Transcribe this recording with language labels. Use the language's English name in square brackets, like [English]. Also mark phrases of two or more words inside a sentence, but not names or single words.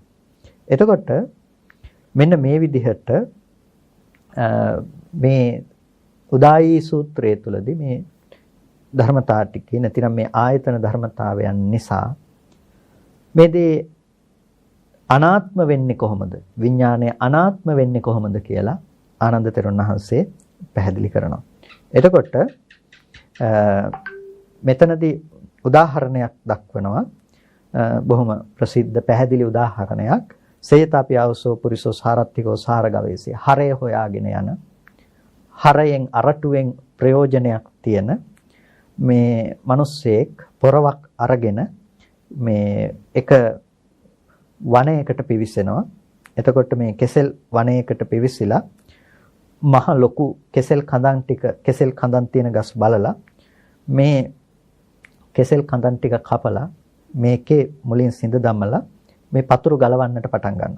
[Sinhala] එතකොට මෙන්න මේ විදිහට මේ උදායි සූත්‍රය තුලදී මේ ධර්මතා ටිකේ නැතිනම් මේ ආයතන ධර්මතාවයන් නිසා මේ දේ අනාත්ම වෙන්නේ කොහොමද? විඥානය අනාත්ම වෙන්නේ කොහොමද කියලා ආනන්ද තෙරුන් වහන්සේ පැහැදිලි කරනවා. එතකොට මෙතනදී උදාහරණයක් දක්වනවා. බොහොම ප්‍රසිද්ධ පැහැදිලි උදාහරණයක්. [Pali] සේතාපි ආවසෝ පුරිසෝ සාරත්තිකෝ සාරගවේසී. [Sinhala] හරය හොයාගෙන යන හරයෙන් අරටුවෙන් ප්‍රයෝජනයක් තියෙන මේ මිනිස්සෙක් පොරවක් අරගෙන මේ එක වනයේකට පිවිසෙනවා. එතකොට මේ කෙසෙල් වනයේකට පිවිසිලා මහ ලොකු කෙසෙල් කඳන් තියෙන ගස් බලලා මේ කෙසෙල් කඳන් ටික කපලා මේකේ මුලින් සිඳ දමලා මේ පතුරු ගලවන්නට පටන් ගන්නවා.